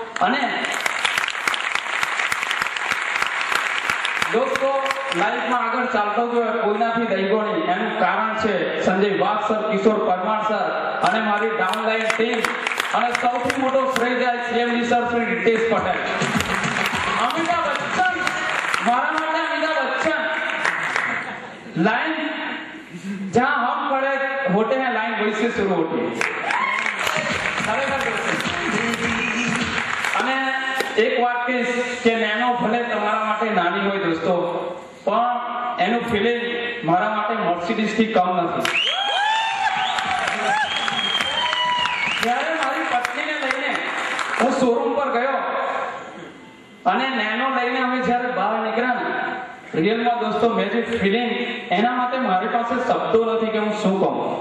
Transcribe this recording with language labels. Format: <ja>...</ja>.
<gu>અને દોસ્તો, લાઈફમાં આગળ ચાલતો ગયો, કોઈનાથી દઈગો નહીં, એનું કારણ છે સંજય વાઘ સર, કિશોર પરમાર સર અને મારી ડાઉનલાઈન ટીમ, અને સૌથી મોટો શ્રેય જાય સીએમડી સર શ્રી रितेश पटेल।</gu> <hi>अमिताभ बच्चन,</hi> <gu>मारा માટે</gu> <hi>अमिताभ बच्चन, लाइन जहां हम खड़े होते हैं लाइन वहीं से शुरू होती है।</hi> <gu>અને એક વાત કહીશ કે નેનો ભલે તમારા માટે નાની હોય દોસ્તો, પણ એનું ફિલિંગ મારા માટે મર્સિડીઝ થી કમ નથી. જ્યારે મારી પત્નીને લઈને હું શોરૂમ પર ગયો અને નેનો લઈને અમે જ્યારે બહાર નીકળ્યા ને, રિયલમાં દોસ્તો મેં જે ફિલિંગ, એના માટે મારી પાસે શબ્દો નથી કે હું શું કહું.</gu>